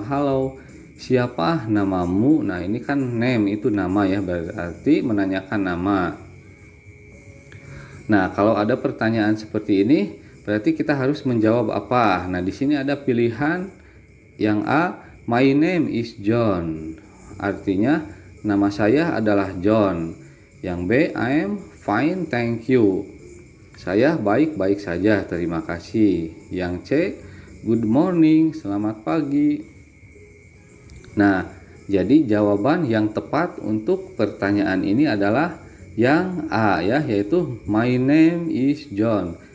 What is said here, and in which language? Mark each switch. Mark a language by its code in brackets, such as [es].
[id] Halo, siapa namamu? Nah, ini kan name itu nama ya, berarti menanyakan nama. Nah, kalau ada pertanyaan seperti ini, berarti kita harus menjawab apa? Nah, di sini ada pilihan yang A, [en] my name is John. [id] Artinya, nama saya adalah John. [en] Yang B, I am fine, thank you. [id] Saya baik-baik saja, terima kasih. Yang C, [en] good morning, [id] selamat pagi. Nah, jadi jawaban yang tepat untuk pertanyaan ini adalah yang A ya, yaitu [en] my name is John.